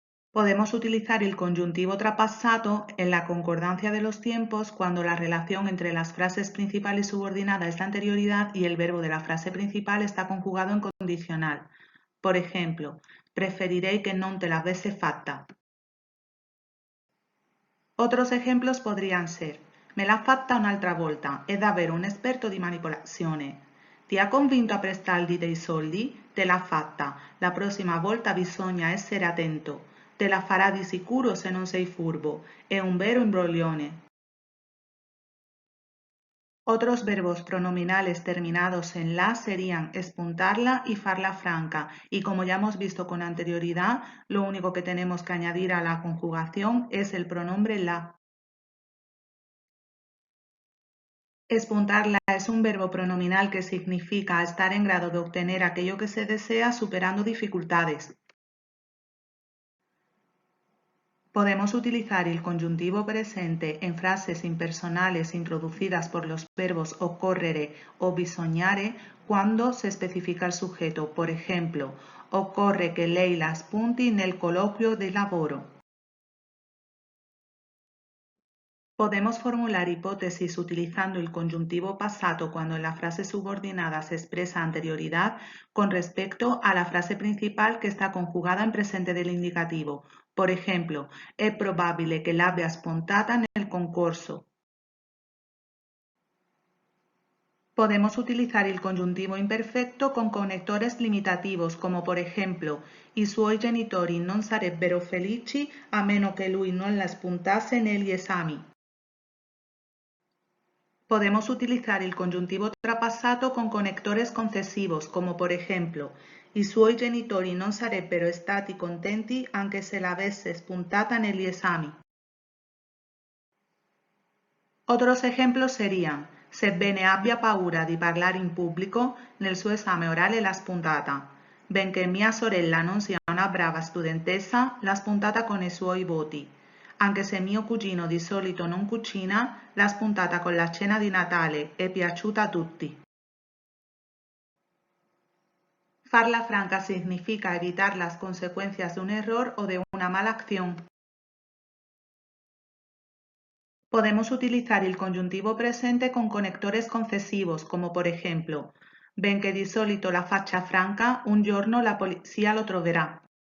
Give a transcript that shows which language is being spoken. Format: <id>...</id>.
<es>Podemos utilizar el conjuntivo trapassato en la concordancia de los tiempos cuando la relación entre las frases principal y subordinada es la anterioridad y el verbo de la frase principal está conjugado en condicional. Por ejemplo,</es> <it>preferirei che non te l'avesse fatta.</it> <es>Otros ejemplos podrían ser:</es> <it>me l'ha fatta un'altra volta, è davvero un esperto di manipolazione. Ti ha convinto a prestargli dei soldi? Te l'ha fatta. La prossima volta bisogna essere attento. Te la farà di sicuro se non sei furbo. È un vero imbroglione.</it> <es>Otros verbos pronominales terminados en la serían espuntarla y farla franca, y como ya hemos visto con anterioridad, lo único que tenemos que añadir a la conjugación es el pronombre la. Espuntarla es un verbo pronominal que significa estar en grado de obtener aquello que se desea superando dificultades. Podemos utilizar el conjuntivo presente en frases impersonales introducidas por los verbos occorrere o bisognare cuando se especifica el sujeto. Por ejemplo,</es> <it>occorre che lei la spunti nel colloquio di lavoro.</it> <es>Podemos formular hipótesis utilizando el conjuntivo pasado cuando en la frase subordinada se expresa anterioridad con respecto a la frase principal que está conjugada en presente del indicativo. Por ejemplo,</es> <it>è probabile che l'abbia spuntata nel concorso.</it> <es>Podemos utilizar el conjuntivo imperfecto con conectores limitativos, como por ejemplo,</es> <it>i suoi genitori non sarebbero felici a meno che lui non la spuntasse negli esami.</it> <es>Podemos utilizar el conjuntivo trapassato con conectores concesivos, como por ejemplo,</es> <it>i suoi genitori non sarebbero stati contenti anche se l'avesse spuntata negli esami.</it> <es>Otros ejemplos serían,</es> <it>sebbene abbia paura di parlare in pubblico, nel suo esame orale l'ha spuntata. Benché mia sorella non sia una brava studentessa, l'ha spuntata con i suoi voti. Anche se mio cugino di solito non cucina, l'ha spuntata con la cena di Natale, è piaciuta a tutti.</it> <es>Farla franca significa evitar las consecuencias de un error o de una mala acción. Podemos utilizar el conjuntivo presente con conectores concesivos, como por ejemplo,</es> <it>benché di solito la faccia franca, un giorno la polizia lo troverà.</it>